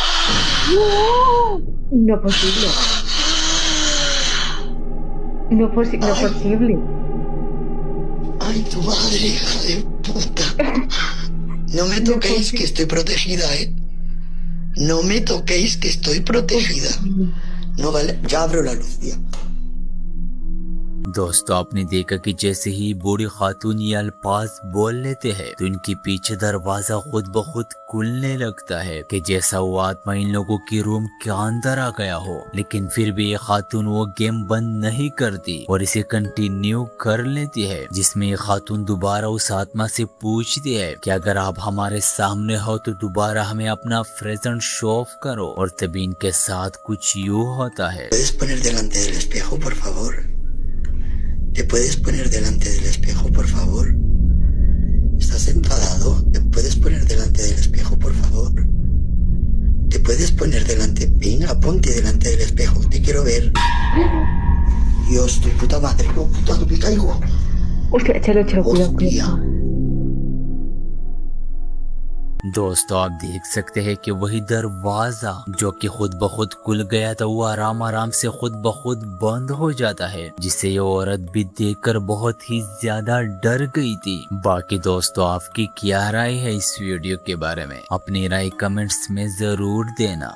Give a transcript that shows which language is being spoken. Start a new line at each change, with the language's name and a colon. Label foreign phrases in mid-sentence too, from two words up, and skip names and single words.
Spanish: No posible. No posible. Ay, tu madre, hija de puta. No me toquéis que estoy protegida, ¿eh? No me toquéis que estoy protegida. No vale, ya abro la luz, ya.
Hindi: दोस्तों आपने देखा कि जैसे ही बूढ़ी खातून ये अल्फाज बोल लेते हैं तो इनके पीछे दरवाजा खुद ब खुद खुलने लगता है कि जैसा वो आत्मा इन लोगों की रूम के अंदर आ गया हो। लेकिन फिर भी ये खातून वो गेम बंद नहीं करती और इसे कंटिन्यू कर लेती है, जिसमें ये खातून दोबारा उस आत्मा से पूछती है कि अगर आप हमारे सामने हो तो दोबारा हमें अपना
English: present show off
Hindi: करो। और तभी इनके साथ कुछ यूं होता है।
Spanish: ¿Puedes poner delante del espejo, por favor? ¿Te puedes poner delante del espejo, por favor? ¿Estás enfadado? ¿Te puedes poner delante del espejo, por favor? ¿Te puedes poner delante? Venga, ponte delante del espejo. Te quiero ver. Dios, tu puta madre. No, puta, que me caigo. Hostia, échalo, cuidado. Hostia.
Hindi: दोस्तों आप देख सकते हैं कि वही दरवाजा जो कि खुद ब खुद खुल गया था वो आराम आराम से खुद ब खुद बंद हो जाता है, जिससे ये औरत भी देखकर बहुत ही ज्यादा डर गई थी। बाकी दोस्तों आपकी क्या राय है इस वीडियो के बारे में, अपनी राय कमेंट्स में जरूर देना।